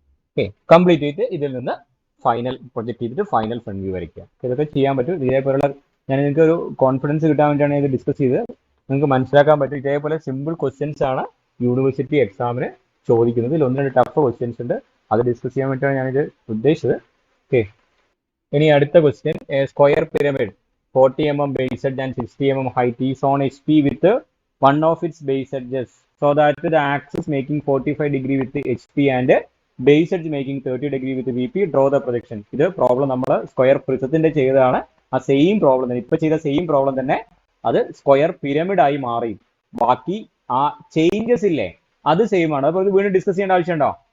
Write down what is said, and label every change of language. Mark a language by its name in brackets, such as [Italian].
[Malayalam] Okay, complete ചെയ്തിട്ട് ഇതിൽ നിന്ന് ഫൈനൽ പ്രൊജക്ട് ചെയ്തിട്ട് ഫൈനൽ ഫ്രണ്ട് വ്യൂ വരയ്ക്കുക. ഇതൊക്കെ ചെയ്യാൻ പറ്റും. ഇതേപോലുള്ള ഞാൻ നിങ്ങൾക്ക് ഒരു കോൺഫിഡൻസ് കിട്ടാൻ വേണ്ടിയാണ് ഇത് ഡിസ്കസ് ചെയ്ത് നിങ്ങൾക്ക് മനസ്സിലാക്കാൻ പറ്റും. ഇതേപോലെ സിമ്പിൾ ക്വസ്റ്റ്യൻസ് ആണ് യൂണിവേഴ്സിറ്റി എക്സാമിന് ചോദിക്കുന്നത്. ഇതിൽ 1-2 ടഫ് ക്വസ്റ്റ്യൻസ് ഉണ്ട്. അത് ഡിസ്കസ് ചെയ്യാൻ വേണ്ടിയാണ് ഞാനിത് ഉദ്ദേശിച്ചത്. ഓക്കെ, ഇനി അടുത്ത question. [English] Square pyramid 40 mm base edge and 60 mm height is on HP with one of its base edges so that the axis making 45 degree with HP and base edge making 30 degree with VP. Draw the projection. [Malayalam] ഇത് problem നമ്മൾ square പ്രിസത്തിന്റെ ചെയ്തതാണ്. ആ same problem തന്നെ, ഇപ്പൊ ചെയ്ത same problem തന്നെ അത് square pyramid ആയി മാറി. ബാക്കി ആ ചേഞ്ചസ് ഇല്ലേ അത് സെയിം ആണ്. അപ്പൊ ഇത് വീണ്ടും ഡിസ്കസ് ചെയ്യേണ്ട ആവശ്യമുണ്ടോ?